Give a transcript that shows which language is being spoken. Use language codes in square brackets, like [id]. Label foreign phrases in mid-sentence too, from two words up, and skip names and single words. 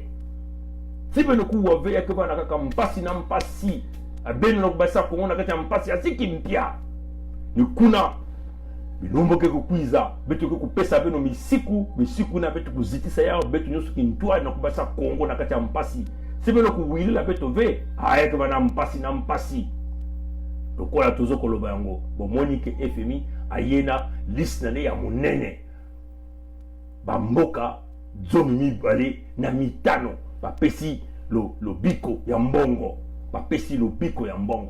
[ktu] Si beno kuwa ve ya keba na kaka mpasi na mpasi beno na kubasa kuona kati ya mpasi asiki mpya ni kuna bilombo ke kukwiza betu ke kupesa beno misiku na betu kuzitisa yao betu nyosu kintwa na kubasa Kongo na kati ya mpasi. Si beno kuwilila betu ve haya keba na mpasi [ln] lokola tozo koloba yango bomoni ke FMI ayena liste na ya monene bamboka zomi mibale na mitano bapesi lo biko ya mbongo bapesi lo biko ya mbongo.